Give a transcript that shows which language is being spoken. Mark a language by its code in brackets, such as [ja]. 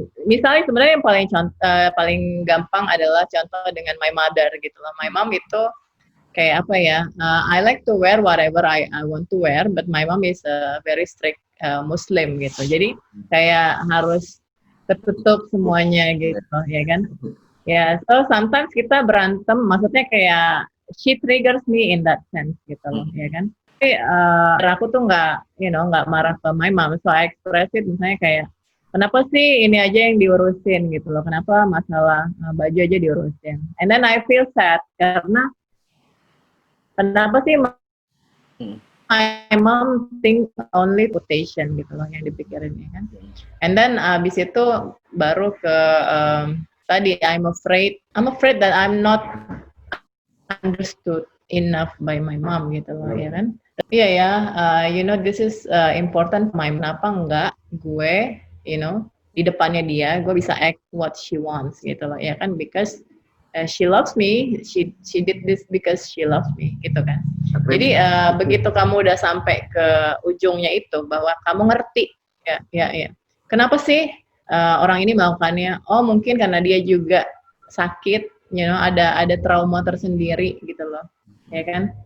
[id] Misalnya sebenarnya yang paling gampang adalah contoh dengan [en] my mother [id] gitu loh. [en] My mom [id] itu kayak apa ya? [en] I like to wear whatever I want to wear, but my mom is a very strict Muslim gitu. [id] Jadi kayak harus tertutup semuanya gitu, ya kan? Ya, [en] so sometimes [id] kita berantem, maksudnya kayak [en] she triggers me in that sense [id] gitu loh, ya kan? Tapi aku tuh nggak marah ke [en] my mom, so I express it [id] misalnya kayak kenapa sih ini aja yang diurusin gitu loh, kenapa masalah baju aja diurusin, [en] and then I feel sad [id] karena kenapa sih [en] my mom think only quotation [id] gitu loh yang dipikirin ya kan, [en] and then [id] abis itu baru ke tadi [en] I'm afraid that I'm not understood enough by my mom [id] gitu loh ya kan. Iya ya, [en] this is important. [id] Kenapa enggak gue, di depannya dia, gue bisa [en] act what she wants [id] gitu loh, ya kan? [en] Because she loves me, she did this because she loves me, [id] gitu kan? Jadi [en] Agree. [id] begitu kamu udah sampai ke ujungnya itu, bahwa kamu ngerti, ya. Kenapa sih orang ini melakukannya? Oh mungkin karena dia juga sakit, ada trauma tersendiri gitu loh, ya kan?